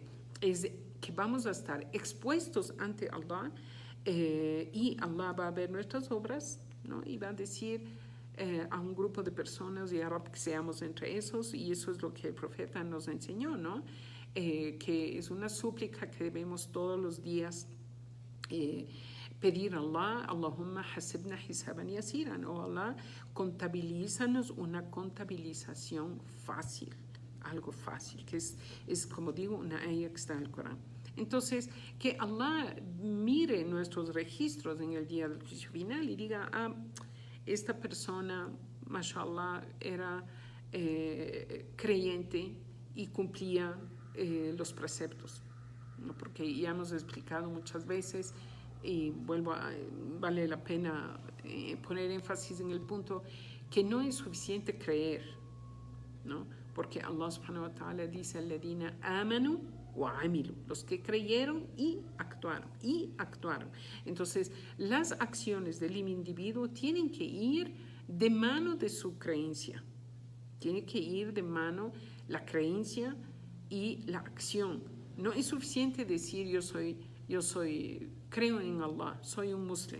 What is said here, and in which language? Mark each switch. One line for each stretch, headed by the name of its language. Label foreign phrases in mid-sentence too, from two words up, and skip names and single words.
Spanish: Es que vamos a estar expuestos ante Allah y Allah va a ver nuestras obras, ¿no? Y va a decir a un grupo de personas, y ahora que seamos entre esos, y eso es lo que el profeta nos enseñó, ¿no? Que es una súplica que debemos todos los días pedir a Allah,
Arabic: اللهم حاسبنا حسابا يسيرا,
Spanish: o Allah, contabilízanos una contabilización fácil, algo fácil, que es como digo, una ayah que está en el Corán. Entonces, que Allah mire nuestros registros en el día del juicio final y diga, esta persona, mashallah, era creyente y cumplía los preceptos, ¿no? Porque ya hemos explicado muchas veces y vale la pena poner énfasis en el punto que no es suficiente creer, ¿no? Porque Allah
Arabic: سبحانه وتعالى
Spanish: dice,
Arabic: الذين آمنوا وعملوا,
Spanish: los que creyeron y actuaron. Entonces, las acciones del individuo tienen que ir de mano de su creencia. Tiene que ir de mano la creencia y la acción. No es suficiente decir creo en Allah, soy un musulmán.